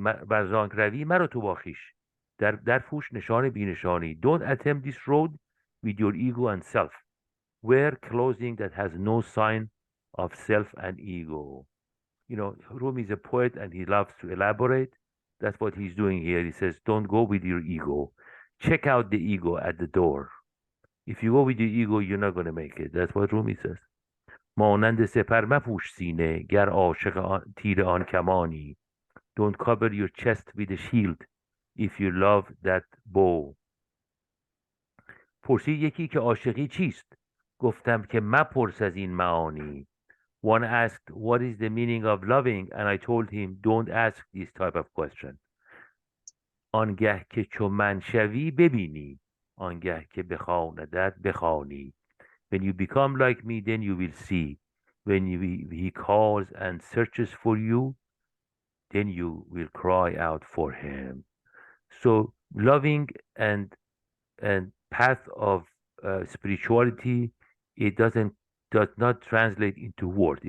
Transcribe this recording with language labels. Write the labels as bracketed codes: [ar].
[fa] ورزانک روی مرا تو باخیش در فوش نشان بینشانی. [en] Don't attempt this road with your ego and self. Wear clothing that has no sign of self and ego. You know, Rumi is a poet and he loves to elaborate. That's what he's doing here. He says, don't go with your ego. Check out the ego at the door. If you go with your ego, you're not going to make it. That's what Rumi says. [fa] مانند سپر مپوش سینه گر عاشق تیر آن کمانی. [en] Don't cover your chest with a shield if you love that bow. [fa] پرسید یکی که عاشقی چیست؟ گفتم که مپرس از این معانی. [en] One asked, what is the meaning of loving? And I told him, don't ask this type of question. [fa] آنگه که چو من شوی ببینی آنگه که بخواندت بخوانی. [en] When you become like me, then you will see. When he calls and searches for you, then you will cry out for him. So loving and path of spirituality, it does not translate into words.